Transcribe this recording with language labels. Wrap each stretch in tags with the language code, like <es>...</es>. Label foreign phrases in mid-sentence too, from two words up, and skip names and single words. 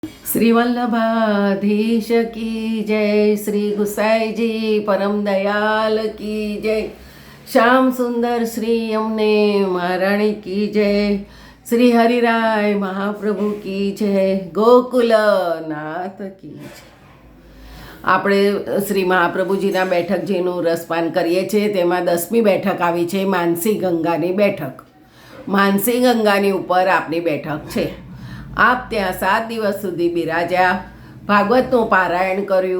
<hi>श्री वल्लभाधीश की जय, श्री गुसाई जी परम दयाल की जय, श्याम सुंदर श्री यमुने महाराणी की जय, श्री हरिराय महाप्रभु की जय, गोकुल नाथ की जय।</hi> <gu>આપણે શ્રી મહાપ્રભુજીના બેઠકજીનું રસપાન કરીએ છીએ. તેમાં 10મી બેઠક આવી છે, માનસી ગંગાની બેઠક. માનસી ગંગાની ઉપર આપની બેઠક છે. આપ ત્યાં 7 દિવસ સુધી બિરાજ્યા, ભાગવતનું પારાયણ કર્યું.</gu>